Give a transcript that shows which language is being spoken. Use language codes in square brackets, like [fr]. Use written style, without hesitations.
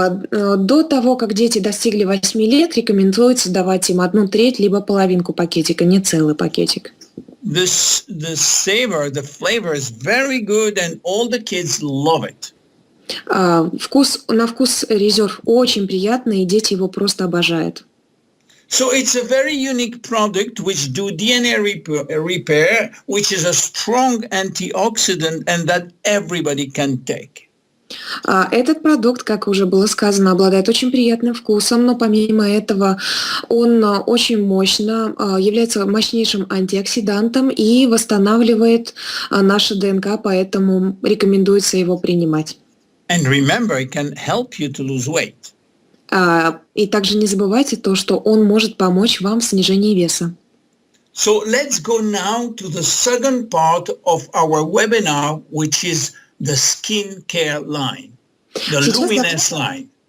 [ru] До того, как дети достигли 8 лет, рекомендуется давать им 1/3, либо половинку пакетика, не целый пакетик. [en] The flavor is very good, and all the kids love it. [ru] На вкус резерв очень приятный, и дети его просто обожают. [en] So it's a very unique product which do DNA repair, which is a strong antioxidant, and that everybody can take. [ru] Этот продукт, как уже было сказано, обладает очень приятным вкусом, но помимо этого он очень мощно является мощнейшим антиоксидантом и восстанавливает наше ДНК, поэтому рекомендуется его принимать. [en] And remember, it can help you to lose weight. [ru] И также не забывайте то, что он может помочь вам в снижении веса. [en] So let's go now to the second part of our webinar, which is the skincare line, the Luminesce line.